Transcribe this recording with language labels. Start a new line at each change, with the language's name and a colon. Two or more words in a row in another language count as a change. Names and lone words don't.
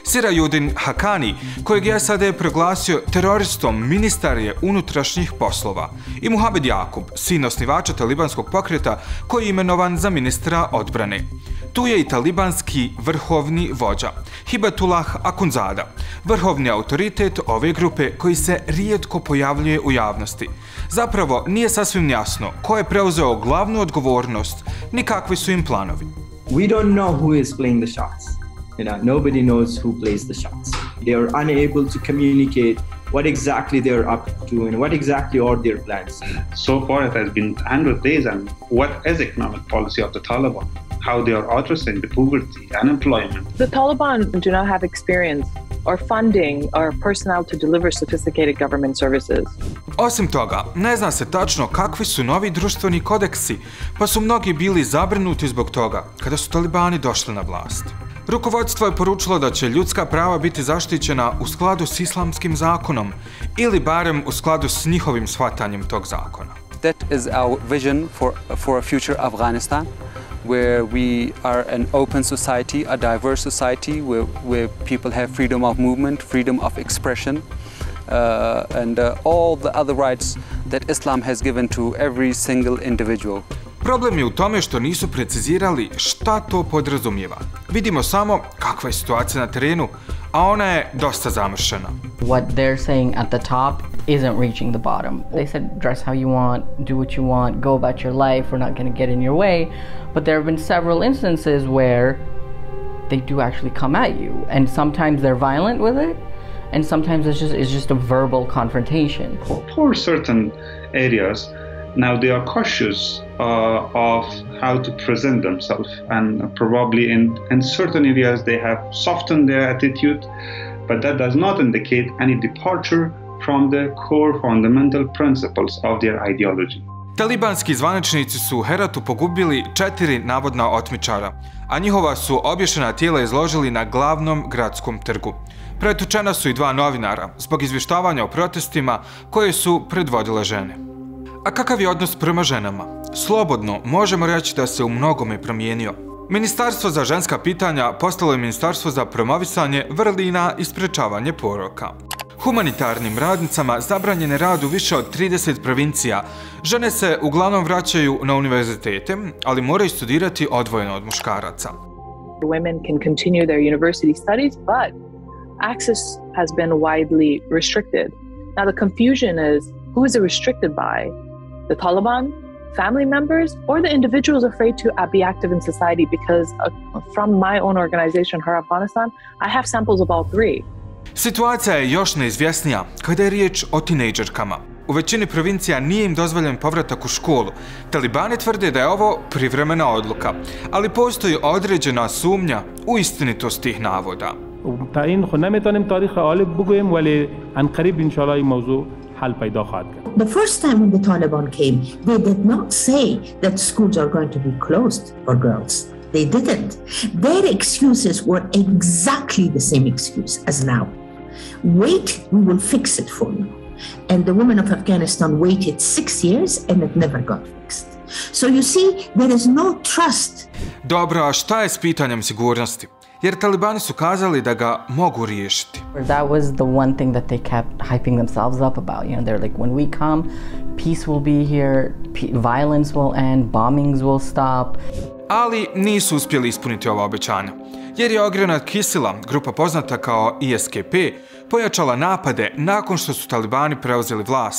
Bosnian: Sirajudin Hakani, kojeg je SAD proglasio teroristom, ministar je unutrašnjih poslova, i Muhamed Jakub, sin osnivača talibanskog pokreta koji je imenovan za ministra odbrane. Tu je i talibanski vrhovni vođa, Hibatullah Akhundzada, vrhovni autoritet ove grupe koji se rijetko pojavljuje u javnosti. Zapravo, nije sasvim jasno ko je preuzeo glavnu odgovornost, ni kakvi su im planovi.
English: We don't know who is playing the shots. Nobody knows who plays the shots. They are unable to communicate what exactly they are up to and what exactly are their plans. So far it has been 100 days, and what is economic policy of the Taliban? How they are addressing the poverty, unemployment. The Taliban do not have experience or funding or personnel to deliver sophisticated government services.
Bosnian: Osim toga, ne zna se tačno kakvi su novi društveni kodeksi, pa su mnogi bili zabrinuti zbog toga kada su Talibani došli na vlast. Rukovodstvo je poručilo da će ljudska prava biti zaštićena u skladu s islamskim zakonom ili barem u skladu s njihovim shvatanjem tog zakona.
English: That is our vision for a future Afghanistan, where we are an open society, a diverse society, where people have freedom of movement, freedom of expression, and all the other rights that Islam has given to every single individual.
Bosnian: Problem je u tome što nisu precizirali šta to podrazumijeva. Vidimo samo kakva je situacija na terenu, a ona je dosta zamršena.
English: What they're saying at the top isn't reaching the bottom. They said dress how you want, do what you want, go about your life, we're not going to get in your way. But there have been several instances where they do actually come at you, and sometimes they're violent with it, and sometimes it's just a verbal confrontation. For certain areas, now they are cautious of how to present themselves, and probably in certain areas they have softened their attitude, but that does not indicate any departure from the core fundamental principles of their ideology.
Bosnian: Talibanski zvaničnici su u Heratu pogubili 4 navodna otmičara, a njihova su obješena tijela izložili na glavnom gradskom trgu. Pretučena su i 2 novinara zbog izvještavanja o protestima koje su predvodile žene. A kakav je odnos prema ženama? Slobodno možemo reći da se u mnogome promijenio. Ministarstvo za ženska pitanja postalo je ministarstvo za promovisanje vrlina i sprečavanje poroka. Humanitarnim radnicama zabranjen je rad u više od 30 provincija. Žene se uglavnom vraćaju na univerzitete, ali moraju studirati odvojeno od muškaraca.
English: Women can continue their university studies, but access has been widely restricted. Now the confusion is, who is it restricted by? The Taliban, family members, or the individuals afraid to be active in society? Because from my own organization, Her Afghanistan, I have samples of all 3.
Bosnian: Situacija je još neizvjesnija kada je riječ o tinejdžerkama. U većini provincija nije im dozvoljen povratak u školu. Talibani tvrde da je ovo privremena odluka, ali postoji određena sumnja u istinitost tih navoda.
English: The first time when the Taliban came, they did not say that schools are going to be closed for girls. They didn't. Their excuses were exactly the same excuse as now. Wait, we will fix it for you. And the women of Afghanistan waited 6 years and it never got fixed. So you see, there is no trust.
Bosnian: Dobro, a šta je s pitanjem sigurnosti? Jer Talibani su kazali da ga mogu riješiti.
English: That was the one thing that they kept hyping themselves up about. You know, they're like, when we come, peace will be here, violence will end, bombings will stop.
Bosnian: Ali nisu uspjeli ispuniti ova obećanja, jer je ogranak Kisila, grupa poznata kao ISKP, pojačala napade nakon što su Talibani preuzeli vlast.